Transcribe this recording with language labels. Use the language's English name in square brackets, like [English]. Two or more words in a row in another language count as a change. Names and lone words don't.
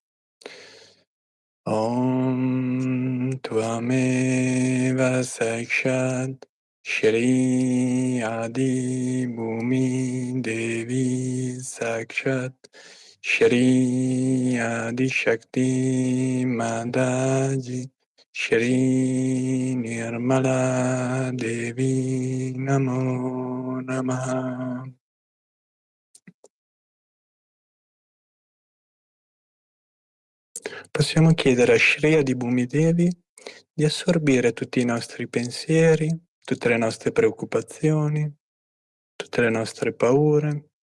[Sanskrit] ॐ त्वमेव साक्षात् श्री आदिभूमि देवी साक्षात् श्री आदि शक्ति माताजी श्री निर्मला देवी नमो नमः. [Italian] Possiamo chiedere a Shri Adibhumi Devi di assorbire tutti i nostri pensieri, tutte le nostre preoccupazioni, tutte le nostre paure.